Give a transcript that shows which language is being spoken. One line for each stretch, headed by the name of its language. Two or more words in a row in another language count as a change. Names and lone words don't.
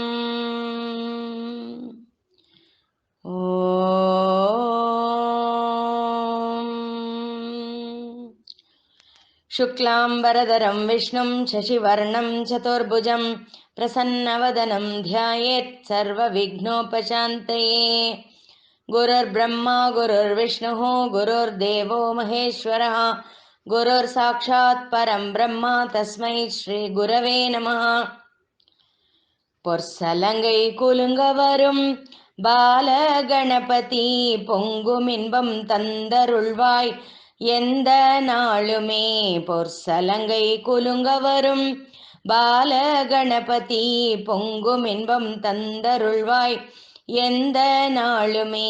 Sanskrit: ఓం శుక్లాంబరధరం విష్ణుం శశివర్ణం చతుర్భుజం ప్రసన్నవదనం ధ్యాయేత్ సర్వవిఘ్నోపశాంతయే. గురుర్బ్రహ్మా గురుర్విష్ణుః గురుర్దేవో మహేశ్వరः గురుర్సాక్షాత్ పరం బ్రహ్మ తస్మై శ్రీ గురవే నమః.
Tamil: பொற்சலங்கை குலுங்க வரும் பாலகணபதி பொங்குமின்பம் தந்தருள்வாய் எந்த நாளுமே. பொற்சலங்கை குலுங்க வரும் பாலகணபதி பொங்குமின்பம் தந்தருள்வாய் எந்த நாளுமே.